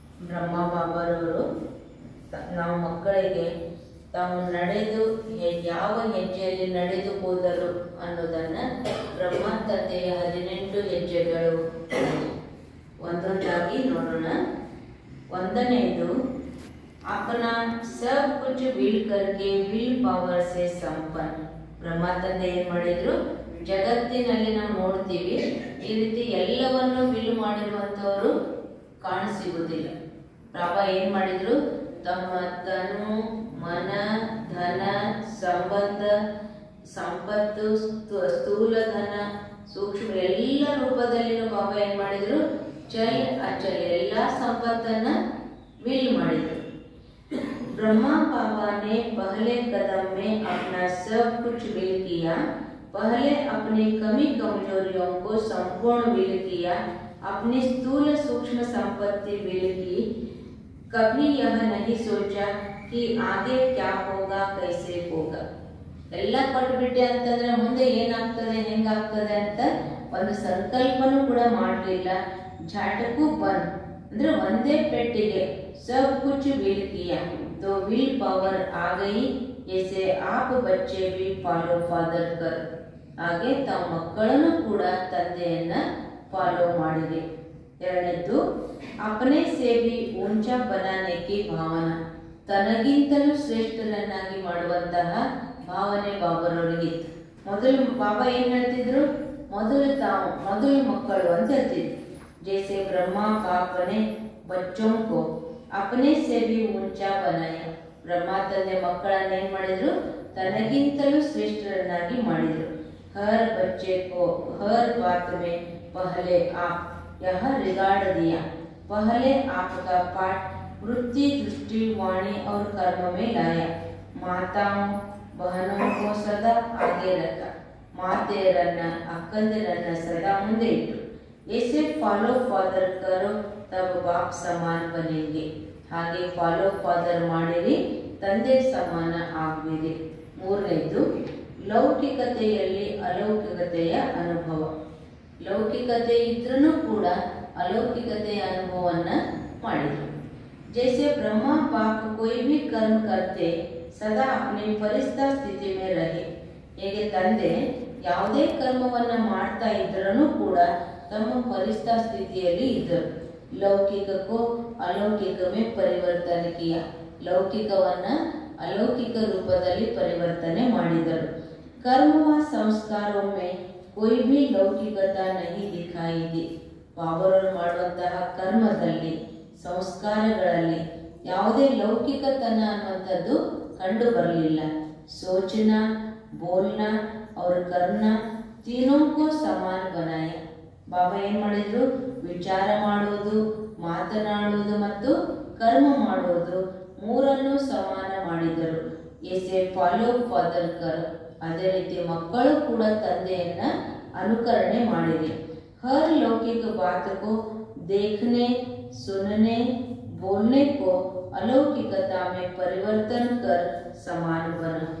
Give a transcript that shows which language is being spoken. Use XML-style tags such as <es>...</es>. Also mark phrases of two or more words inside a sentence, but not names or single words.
<kn>ಬ್ರಹ್ಮ ಬಾಬಾರವರು ನಾವು ಮಕ್ಕಳಿಗೆ ತಾವು ನಡೆದು ಯಾವ ಹೆಜ್ಜೆಯಲ್ಲಿ ನಡೆದು ಹೋದರು ಅನ್ನೋದನ್ನು ಬ್ರಹ್ಮ ತಂದೆಯ 18 ಹೆಜ್ಜೆಗಳು ಒಂದೊಂದಾಗಿ ನೋಡೋಣ. ಒಂದನೆಯದು,</kn> <hi>अपना सब कुछ विल करके</hi> <en>will power</en> <hi>से संपन्न.</hi> <kn>ಬ್ರಹ್ಮ ತಂದೆ ಏನು ಮಾಡಿದ್ರು, ಜಗತ್ತಿನಲ್ಲಿ ನಾವು ನೋಡ್ತೀವಿ ಈ ರೀತಿ ಎಲ್ಲವನ್ನು ವಿಲ್ ಮಾಡಿರುವಂಥವರು ಕಾಣಸಿಗುವುದಿಲ್ಲ. ಬಾಬಾ ಏನು ಮಾಡಿದ್ರು, ತಮ್ಮ ತನು ಮನ ಧನ ಸಂಬಂಧ ಸಂಪತ್ತು ಸ್ಥೂಲ ಧನ ಸೂಕ್ಷ್ಮ ಎಲ್ಲ ರೂಪದಲ್ಲಿನೂ ಬಾಬಾ ಏನು ಮಾಡಿದ್ರು, ಚಲ್ ಅಚಲ್ ಎಲ್ಲ ಸಂಪತ್ತನ್ನ ವಿಲ್ ಮಾಡಿದ್ರು.</kn> <hi>ब्रह्मा बाबा ने पहले कदम में अपना सब कुछ विल किया. पहले अपनी कमी कमजोरियों को संपूर्ण विल किया. अपनी स्थूल सूक्ष्म संपत्ति विल की. कभी यह नहीं सोचा कि आगे क्या होगा कैसे होगा.</hi> <kn>ಎಲ್ಲ ಕೊಟ್ಬಿಟ್ಟೆ ಅಂತಂದ್ರೆ ಮುಂದೆ ಏನಾಗ್ತದೆ ಹೆಂಗಾಗ್ತದೆ ಅಂತ ಒಂದು ಸಂಕಲ್ಪನೂ ಕೂಡ ಮಾಡಲಿಲ್ಲ. ಝಾಟಕ್ಕೂ ಬಂದ್ ಅಂದ್ರೆ ಒಂದೇ ಪೆಟ್ಟಿಗೆ</kn> <hi>सब कुछ विल किया तो</hi> <en>will power</en> <hi>आ गई. जैसे आप बच्चे भी</hi> <en>follow father</en> <hi>कर.</hi> <kn>ಹಾಗೆ ತಾವು ಮಕ್ಕಳನ್ನು ಕೂಡ ತಂದೆಯನ್ನ ಫಾಲೋ ಮಾಡಿದೆ. ಎರಡನೇದ್ದು,</kn> <hi>अपने से भी ऊंचा बनाने की भावना.</hi> <kn>ತನಗಿಂತಲೂ ಶ್ರೇಷ್ಠರನ್ನಾಗಿ ಮಾಡುವಂತಹ ಭಾವನೆ ಬಾಬರವರಿಗಿತ್ತು. ಮೊದಲು ಬಾಬಾ ಏನ್ ಹೇಳ್ತಿದ್ರು, ಮೊದಲು ಮಕ್ಕಳು ಅಂತ ಹೇಳ್ತಿದ್ರು.</kn> <hi>जैसे ब्रह्मा बाप ने बच्चों को अपने से भी ऊंचा बनाया.</hi> <kn>ಬ್ರಹ್ಮ ತಂದೆ ಮಕ್ಕಳನ್ನ ಏನ್ ಮಾಡಿದ್ರು, ತನಗಿಂತಲೂ ಶ್ರೇಷ್ಠರನ್ನಾಗಿ ಮಾಡಿದ್ರು.</kn> <hi>हर बच्चे को हर बात में पहले आप यह रिगार्ड दिया. पहले आपका पाठ वृत्ति दृष्टि वाणी और कर्म में लाया. माताओं बहनों को सदा आगे रखा.</hi> <kn>ಮಾತೆಯರನ್ನ ಅಕ್ಕಂದಿರನ್ನ ಸದಾ ಮುಂದೆ ಇಟ್ಟು.</kn> <hi>ऐसे</hi> <en>follow father</en> <hi>करो तब बाप समान बनेंगे.</hi> <kn>ಹಾಗೆ</kn> <en>follow father</en> <kn>ಮಾಡಿರಿ, ತಂದೆ ಸಮಾನ ಆಗುವಿರಿ. ಮೂರನೇದು, ಲೌಕಿಕತೆಯಲ್ಲಿ ಅಲೌಕಿಕತೆಯ ಅನುಭವ. ಲೌಕಿಕತೆ ಇದ್ರೂ ಕೂಡ ಅಲೌಕಿಕತೆಯ ಅನುಭವವನ್ನ ಮಾಡಿದ್ರು.</kn> <hi>जैसे ब्रह्मा बाप कोई भी कर्म करते सदा अपनी फरिश्ता स्थिति में रहे.</hi> <kn>ಹೇಗೆ ತಂದೆ ಯಾವುದೇ ಕರ್ಮವನ್ನ ಮಾಡ್ತಾ ಇದ್ರೂ ಕೂಡ ತಮ್ಮ ಫರಿಶ್ತಾ ಸ್ಥಿತಿಯಲ್ಲಿ ಇದ್ದರು. ಲೌಕಿಕಕ್ಕೂ ಅಲೌಕಿಕವೇ ಪರಿವರ್ತನೆ ಕಿಯ. ಲೌಕಿಕವನ್ನ ಅಲೌಕಿಕ ರೂಪದಲ್ಲಿ ಪರಿವರ್ತನೆ ಮಾಡಿದರು.</kn> <hi>कर्म व संस्कारों में कोई भी लौकिकता नहीं दिखाई दी.</hi> <kn>ಬಾಬರವರು ಮಾಡುವಂತಹ ಕರ್ಮದಲ್ಲಿ ಸಂಸ್ಕಾರಗಳಲ್ಲಿ ಯಾವುದೇ ಲೌಕಿಕತನ ಅನ್ನುವಂಥದ್ದು ಕಂಡು ಬರಲಿಲ್ಲ.</kn> <hi>सोचना बोलना और करना तीनों को समान बनाया.</hi> <kn>ಬಾಬಾ ಏನ್ ಮಾಡಿದ್ರು, ವಿಚಾರ ಮಾಡುವುದು, ಮಾತನಾಡುವುದು ಮತ್ತು ಕರ್ಮ ಮಾಡುವುದು ಮೂರನ್ನು ಸಮಾನ ಮಾಡಿದರು.</kn> <hi>ऐसे</hi> <en>follow father</en> <hi>कर.</hi> <kn>ಅದೇ ರೀತಿ ಮಕ್ಕಳು ಕೂಡ ತಂದೆಯನ್ನ ಅನುಕರಣೆ ಮಾಡಿದೆ.</kn> <hi>हर लौकिक बात को देखने सुनने बोलने को अलौकिकता में परिवर्तन कर समान बन.</hi>